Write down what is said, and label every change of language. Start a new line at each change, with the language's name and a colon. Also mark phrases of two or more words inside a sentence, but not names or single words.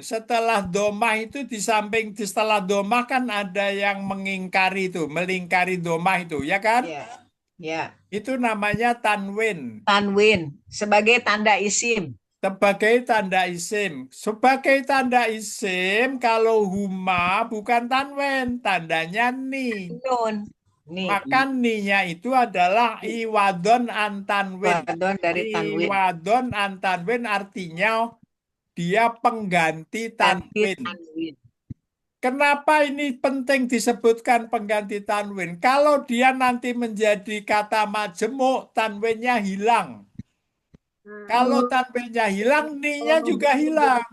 Indonesian: Setelah domah itu di samping, setelah domah kan ada yang mengingkari itu, melingkari domah itu, ya kan? Ya. Ya. Itu namanya tanwin. Tanwin sebagai tanda isim. Sebagai tanda isim. Sebagai tanda isim, kalau huma bukan tanwin, tandanya ni. Nun. Nih. Maka ni-nya itu adalah
Arabic: عوضا عن التنوين.
Indonesian: Iwadon dari tanwin.
Arabic: عوضا عن التنوين
Indonesian: artinya dia pengganti tanwin. Kenapa ini penting disebutkan pengganti tanwin? Kalau dia nanti menjadi kata majemuk, tanwinnya hilang. Kalau tanwinnya hilang, ni-nya juga hilang.